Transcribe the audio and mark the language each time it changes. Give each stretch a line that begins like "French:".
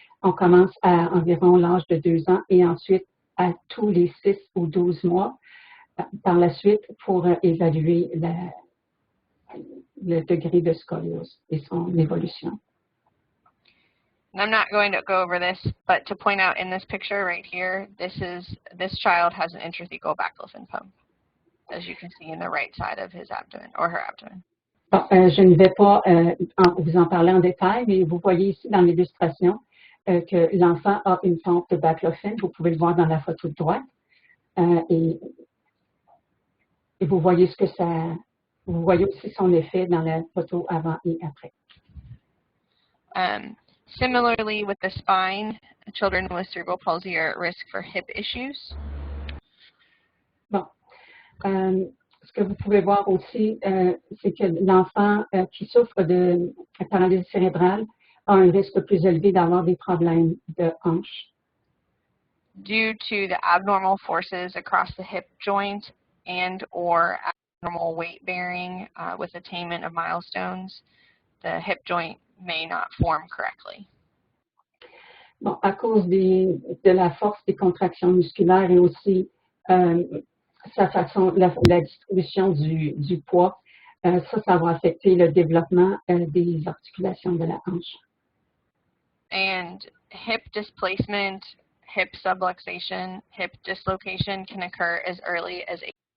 French: On commence à environ l'âge de 2 ans et ensuite à tous les 6 ou 12 mois par la suite pour évaluer le degré de scoliose et son évolution.
English: And I'm not going to go over this, but to point out in this picture right here, this child has an intrathecal baclofen pump, as you can see in the right side of his abdomen or her abdomen.
French: Bon, je ne vais pas vous en parler en détail, mais vous voyez ici dans l'illustration que l'enfant a une pompe de baclofen. Vous pouvez le voir dans la photo de droite. Et vous voyez vous voyez aussi son effet dans la photo avant et après.
English: Similarly, with the spine, children with cerebral palsy are at risk for hip issues.
French: Bon. Ce que vous pouvez voir aussi, c'est que l'enfant qui souffre de paralysie cérébrale a un risque plus élevé d'avoir des problèmes de hanche.
English: Due to the abnormal forces across the hip joint and or abnormal weight bearing with attainment of milestones, the hip joint may not form correctly.
French: Bon, à cause de la force des contractions musculaires et aussi sa façon, la distribution du poids, ça va affecter le développement des articulations de la hanche.
English: And hip displacement, hip subluxation, hip dislocation can occur as early as 8.